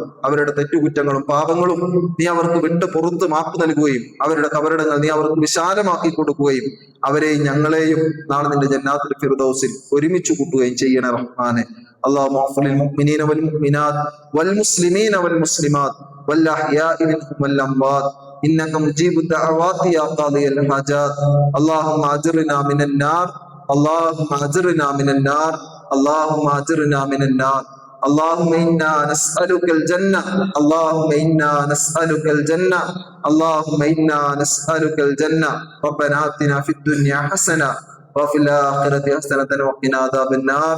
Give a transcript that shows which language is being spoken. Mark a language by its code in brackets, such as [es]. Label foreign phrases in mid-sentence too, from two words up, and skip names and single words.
[ml] അവരുടെ തെറ്റുകുറ്റങ്ങളും പാപങ്ങളും നീ അവർക്ക് വിട്ട് പുറത്ത് മാപ്പ് നൽകുകയും അവരുടെ കബറിടങ്ങൾ നീ അവർക്ക് വിശാലമാക്കി കൊടുക്കുകയും അവരെയും ഞങ്ങളെയും നാളെ നിന്റെ ജന്നാത്തുൽ ഫിർദൗസിൽ ഒരുമിച്ച് കൂട്ടുകയും ചെയ്യണേ റഹ്മാനെ. [ar] اللهم اغفر للمؤمنين والمؤمنات والمسلمين والمسلمات والأحياء منهم والأموات إنك مجيب الدعوات يا قاضي الحاجات. اللهم أجرنا من النار، اللهم أجرنا من النار, اللهم اجرنا من النار. اللهم انا نسألك الجنة، اللهم انا نسألك الجنة، اللهم انا نسألك الجنة. ربنا آتنا في الدنيا حسنة وفي الآخرة حسنة وقنا عذاب النار.